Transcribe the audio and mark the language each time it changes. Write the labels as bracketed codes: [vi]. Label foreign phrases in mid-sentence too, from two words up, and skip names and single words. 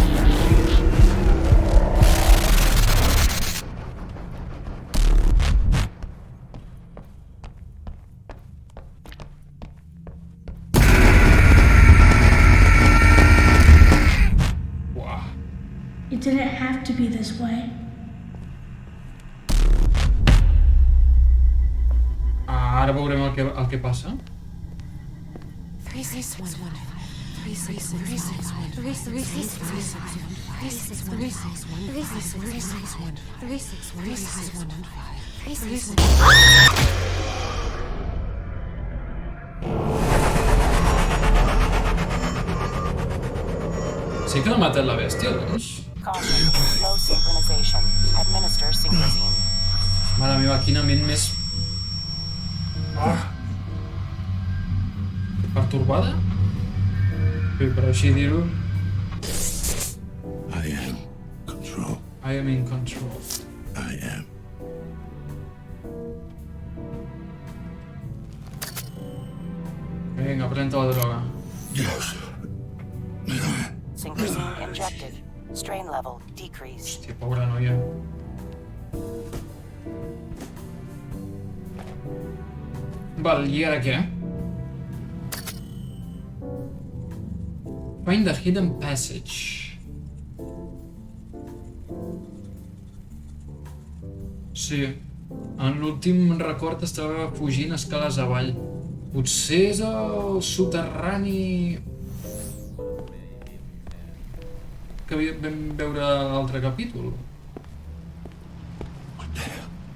[en] Uah. It didn't have to be this way. [ca] Ara veurem el que passa. 3611. 3611. Sí que l'ha matat la bèstia, doncs. [en] Caution, low synchronization. Administer synchrosine. [ca] Mare meva, quina ment més... Pertorbada? Sí, per així dir-ho. [en] I am. Control. I am in control. I am. [ca] Vinga, pren-te la droga. [en] Yes. Synchrosine injected. Strain level decreased. [ca] Hòstia, pobra noia. Val, i ara què? [en] Find the hidden passage. [ca] Sí, en l'últim record estava fugint escales avall. Potser és el soterrani que vam veure a l'altre capítol. [en] What the hell?